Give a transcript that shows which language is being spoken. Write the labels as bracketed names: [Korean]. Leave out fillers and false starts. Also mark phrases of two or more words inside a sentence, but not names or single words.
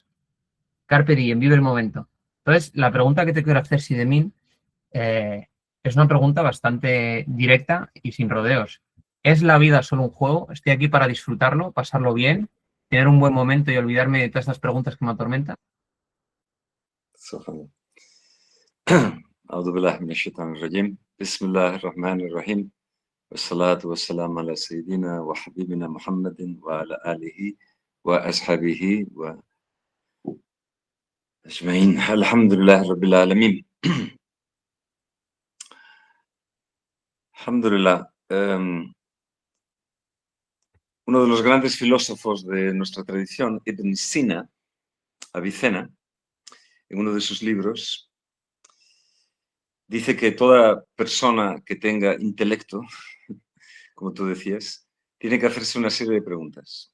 [Latin] Carpe diem, [Spanish] vive el momento. Entonces, la pregunta que te quiero hacer, Sidemin, es una pregunta bastante directa y sin rodeos. ¿Es la vida solo un juego? ¿Estoy aquí para disfrutarlo, pasarlo bien, tener un buen momento y olvidarme de todas estas preguntas que me atormentan? [Arabic] سبحان أعوذ بالله من الشيطان الرجيم بسم الله الرحمن الرحيم والصلاة والسلام على سيدنا وحبيبنا محمد وعلى آله وأصحابه وأجمعين الحمد لله رب العالمين الحمد لله. [Spanish] Uno de los grandes filósofos de nuestra tradición, Ibn Sina, Avicena, en uno de sus libros, dice que toda persona que tenga intelecto, como tú decías, tiene que hacerse una serie de preguntas.